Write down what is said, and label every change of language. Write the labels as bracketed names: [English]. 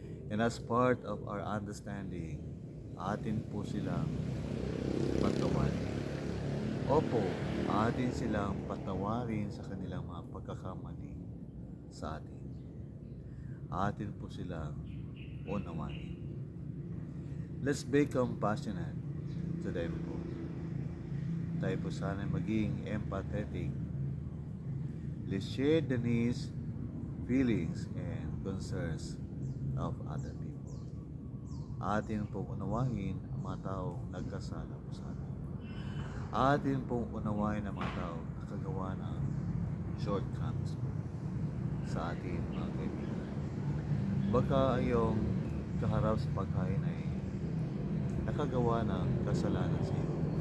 [English] And as part of our understanding, [Filipino] atin po silang patawarin. Opo, atin silang patawarin sa kanilang mga pagkakamali sa atin. Atin po silang unawain. [English] Let's be compassionate to them [Filipino] po. Tayo po sana maging empathetic. [English] Let's share the needs, feelings, and concerns of other people. [Filipino] Atin pong unawain ang mga taong nagkasala po sa atin. Atin pong unawain ang mga taong nakagawa ng shortcomings po sa atin, mga kaibigan. Baka yung kaharap sa pagkain ay nakagawa ng kasalanan sa iyo.